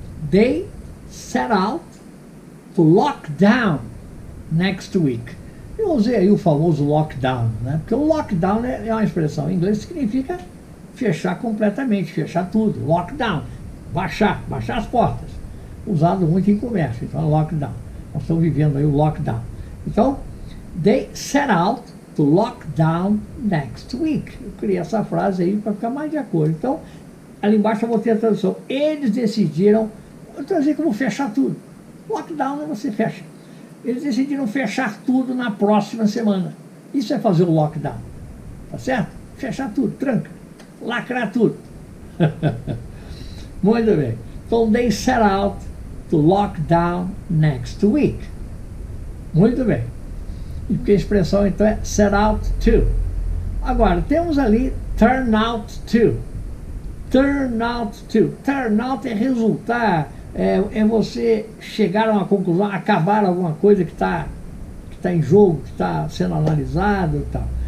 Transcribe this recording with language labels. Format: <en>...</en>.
<en>They set out to lock down next week.</en> <pt>Eu usei aí o famoso lockdown, né? Porque o lockdown é uma expressão em inglês que significa fechar completamente, fechar tudo. Lockdown, baixar as portas. Usado muito em comércio, então é lockdown. Nós estamos vivendo aí o lockdown.</pt> <en>Então, they set out to lock down next week.</en> <pt>Eu criei essa frase aí para ficar mais de acordo. Então, ali embaixo eu botei a tradução. Eles decidiram, eu traduzir como fechar tudo. Lockdown é você fecha. Eles decidiram fechar tudo na próxima semana. Isso é fazer o lockdown. Tá certo? Fechar tudo, tranca. Lacrar tudo. Muito bem.</pt> <en>Então, they set out to lock down next week.</en> <pt>Muito bem. E porque a expressão então é set out to. Agora, temos ali turn out to. Turn out to. Turn out é resultar, é você chegar a uma conclusão, acabar alguma coisa que está em jogo, que está sendo analisado e tal.</pt>